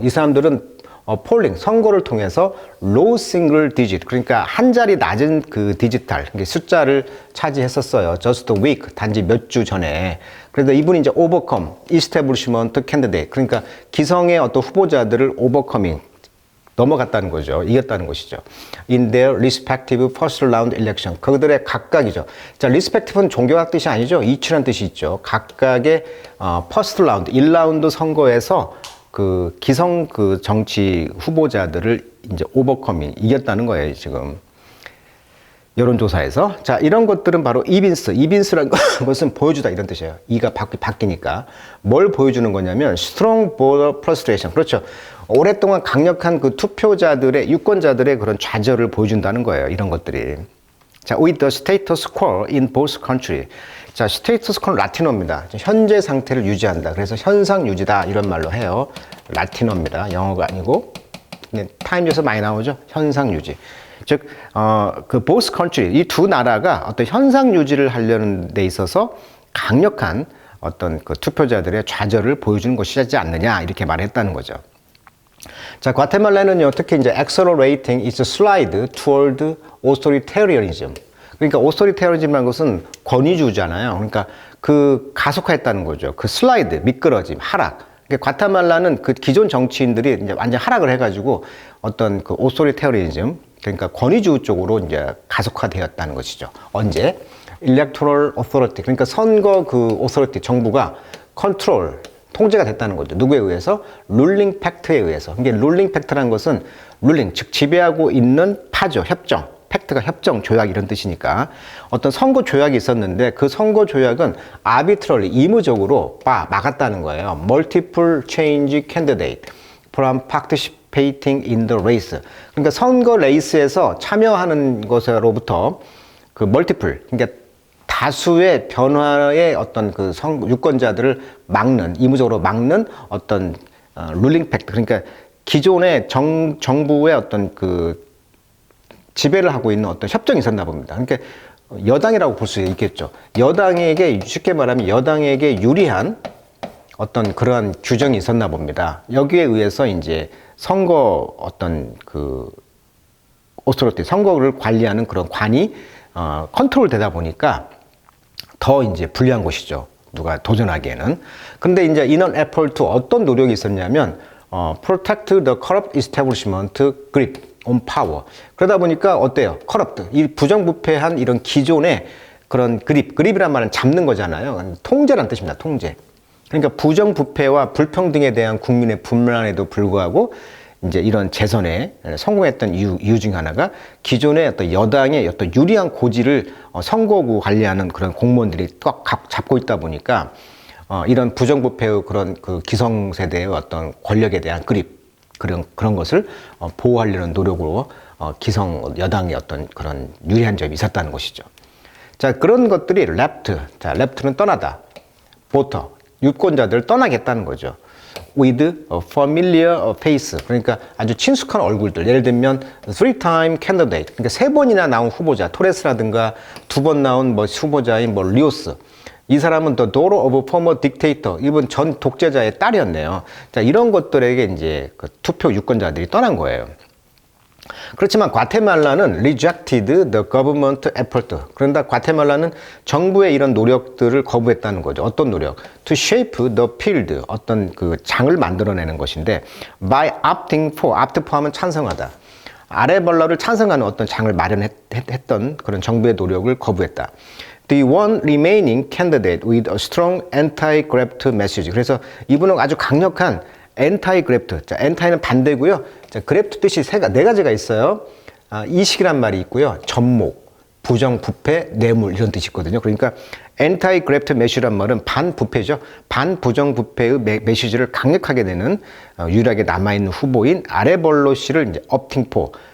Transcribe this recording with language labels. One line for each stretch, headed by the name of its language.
Korean: 이 사람들은 폴링, 선거를 통해서 로우 싱글 디짓, 그러니까 한 자리 낮은 그 디지털, 숫자를 차지했었어요.
English: just a week,
Korean: 단지 몇 주 전에. 그래서 이분이 이제 overcome, establishment candidate, 그러니까 기성의 어떤 후보자들을 overcoming, 넘어갔다는 거죠. 이겼다는 것이죠.
English: In their respective first round election.
Korean: 그들의 각각이죠. 자, respective는 존경할 뜻이 아니죠. 이치란 뜻이 있죠. 각각의 first round, 1라운드 선거에서 그 기성 그 정치 후보자들을 이제 오버커밍, 이겼다는 거예요, 지금. 여론조사에서. 자, 이런 것들은 바로 이빈스라는 것은 보여주다 이런 뜻이에요. 이가 바뀌니까. 뭘 보여주는 거냐면
English: strong voter frustration.
Korean: 그렇죠. 오랫동안 강력한 그 투표자들의, 유권자들의 그런 좌절을 보여준다는 거예요. 이런 것들이.
English: 자, with the status quo in both country.
Korean: 자, status quo는 라틴어입니다. 현재 상태를 유지한다. 그래서 현상 유지다 이런 말로 해요. 라틴어입니다. 영어가 아니고. 타임즈에서 많이 나오죠. 현상 유지. 즉, 그 both country, 이 두 나라가 어떤 현상 유지를 하려는 데 있어서 강력한 어떤 그 투표자들의 좌절을 보여주는 것이지 않느냐 이렇게 말했다는 거죠. 자, 과테말라는요, 특히 이제
English: accelerating its slide toward authoritarianism.
Korean: 그러니까 authoritarianism이라는 것은 권위주의잖아요. 그러니까 그 가속화했다는 거죠. 그 슬라이드, 미끄러짐, 하락. 그러니까 과테말라는 그 기존 정치인들이 이제 완전 하락을 해가지고 어떤 그 authoritarianism, 그러니까 권위주의 쪽으로 이제 가속화되었다는 것이죠.
English: 언제? electoral authority.
Korean: 그러니까 선거 그 authority, 정부가 control, 통제가 됐다는 거죠. 누구에 의해서? 룰링 팩트에 의해서. 이게 룰링 팩트라는 것은 룰링, 즉 지배하고 있는 파죠, 협정. 팩트가 협정, 조약 이런 뜻이니까 어떤 선거 조약이 있었는데 그 선거 조약은 arbitrarily, 임의적으로 막았다는 거예요.
English: multiple change candidate from participating in the race.
Korean: 그러니까 선거 레이스에서 참여하는 것으로부터 그 multiple, 그러니까 다수의 변화의 어떤 그 유권자들을 막는, 임의적으로 막는 어떤 룰링 팩트, 그러니까 기존의 정부의 어떤 그 지배를 하고 있는 어떤 협정이 있었나 봅니다. 그러니까 여당이라고 볼 수 있겠죠. 여당에게, 쉽게 말하면 여당에게 유리한 어떤 그러한 규정이 있었나 봅니다. 여기에 의해서 이제 선거 어떤 그 오토리티, 선거를 관리하는 그런 관이 컨트롤 되다 보니까 더 이제 불리한 것이죠. 누가 도전하기에는. 근데 이제 이런
English: effort,
Korean: 어떤 노력이 있었냐면
English: protect the corrupt establishment grip on power.
Korean: 그러다 보니까 어때요? corrupt, 이 부정부패한 이런 기존의 그런 그립이란 말은 잡는 거잖아요. 통제란 뜻입니다. 통제. 그러니까 부정부패와 불평등에 대한 국민의 불만에도 불구하고 이제 이런 재선에 성공했던 이유 중 하나가 기존의 어떤 여당의 어떤 유리한 고지를 선거구 관리하는 그런 공무원들이 꽉 잡고 있다 보니까 이런 부정부패의 그런 그 기성세대의 어떤 권력에 대한 그런 것을 보호하려는 노력으로 기성 여당의 어떤 그런 유리한 점이 있었다는 것이죠. 자, 그런 것들이 레프트. 자, 레프트는 떠나다. 보터, 유권자들을 떠나겠다는 거죠.
English: with a familiar face.
Korean: 그러니까 아주 친숙한 얼굴들. 예를 들면
English: three-time candidate.
Korean: 그러니까 3번이나 나온 후보자. 토레스라든가 2번 나온 뭐 후보자인 뭐 리오스. 이 사람은
English: the daughter of a former dictator.
Korean: 이분 전 독재자의 딸이었네요. 자, 이런 것들에게 이제 그 투표 유권자들이 떠난 거예요. 그렇지만 과테말라는
English: rejected the government effort.
Korean: 그런데 과테말라는 정부의 이런 노력들을 거부했다는 거죠. 어떤 노력?
English: To shape the field.
Korean: 어떤 그 장을 만들어내는 것인데
English: by opting for.
Korean: opt for 하면 찬성하다. 아레벌러를 찬성하는 어떤 장을 마련했던 그런 정부의 노력을 거부했다.
English: The one remaining candidate with a strong anti-graft message.
Korean: 그래서 이분은 아주 강력한 anti-graft. 자, anti는 반대고요. 자, graft 뜻이 네 가지가 있어요. 이식이란 말이 있고요. 접목, 부정, 부패, 뇌물 이런 뜻이 있거든요. 그러니까 anti-graft message란 말은 반부패죠. 반부정 부패의 메시지를 강력하게 내는 유일하게 남아있는 후보인 아레벌로 씨를 이제 opting for,